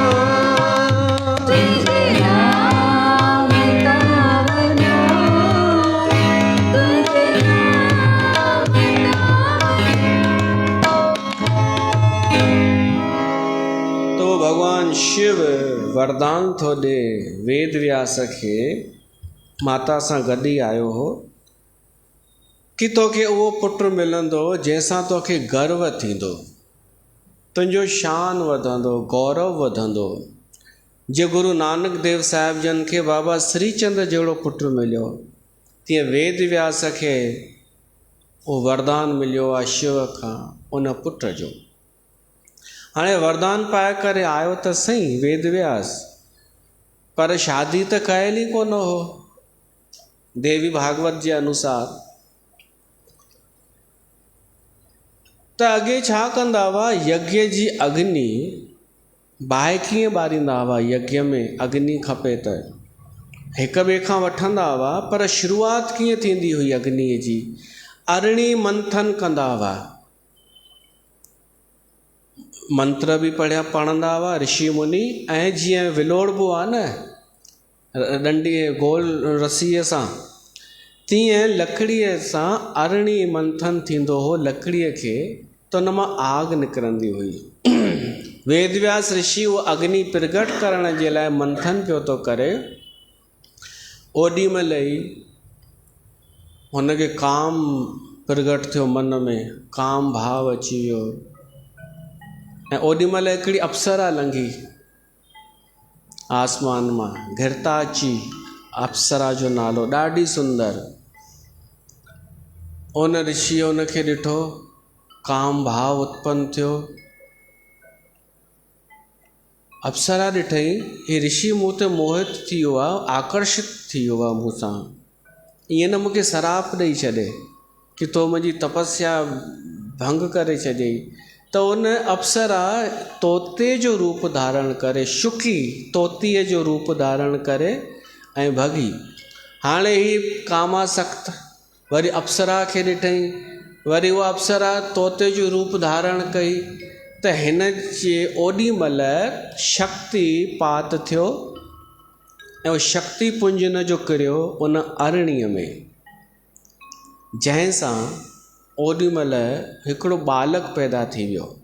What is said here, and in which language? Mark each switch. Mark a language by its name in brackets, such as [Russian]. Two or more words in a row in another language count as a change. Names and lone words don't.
[Sindhi] तो भगवान शिव वरदान थो ॾे वेद व्यास खे माता सां गॾु ई आयो हो कि तोखे उहो पुटु मिलंदो जंहिंसां तोखे गर्व थींदो, तुंहिंजो शान वधंदो, गौरव वधंदो। जे गुरु नानक देव साहिब जन खे बाबा श्रीचंद जहिड़ो पुटु मिलियो, तीअं वेद व्यास खे उहो वरदान मिलियो आहे शिव खां उन पुट जो। हाणे वरदान पाए करे आयो त सही वेद व्यास, पर शादी त कयल ई कोन हो। देवी भागवत जे अनुसार त अॻे छा कंदा हुआ, यज्ञ जी अग्नि बाहि कीअं ॿारींदा हुआ। यज्ञ में अग्नि खपे त हिक ॿिए खां वठंदा हुआ, पर शुरूआति कीअं थींदी हुई अग्नीअ जी, अरिणी मंथन कंदा हुआ। मंत्र बि पढ़ंदा हुआ ऋषि मुनि, ऐं जीअं विलोड़बो आहे न डंडी गोल रसीअ सां, तीअं लकड़ीअ सां अरिणी मंथन थींदो हो लकड़ीअ खे, त उन मां आग निकिरंदी हुई। वेदव्यास ऋषि उहो अग्नि प्रगट करण जे लाइ मंथन पियो थो करे, ओॾी महिल ई हुनखे काम प्रगट थियो, मन में काम भाव अची वियो। ऐं ओॾी महिल हिकिड़ी अप्सरा लंघी आसमान मां, घिरताची अप्सरा जो नालो, ॾाढी सुंदर। उन ऋषिअ उनखे ॾिठो, काम भाव उत्पन्न थियो। अप्सरा ॾिठई, हे ऋषि मूं ते मोहित थी वियो आहे, आकर्षित थी वियो आहे मूं सां, ईअं न मूंखे सराप ॾेई छॾे कि तो मुंहिंजी तपस्या भंग करे छॾियई। त उन अप्सरा तोते जो रूप धारण करे, शुकी तोतीअ जो रूप धारण करे ऐं भॻी। हाणे ही कामासक्त वरी अप्सरा खे ॾिठई, वरी उहा अप्सरा तोते जो रूप धारण कई, त हिन जे ओॾी महिल शक्तिपात थियो ऐं उहो शक्ति पुंज न जो किरियो उन अरिणीअ में, जंहिंसां ओॾी महिल हिकिड़ो बालक पैदा थी वियो।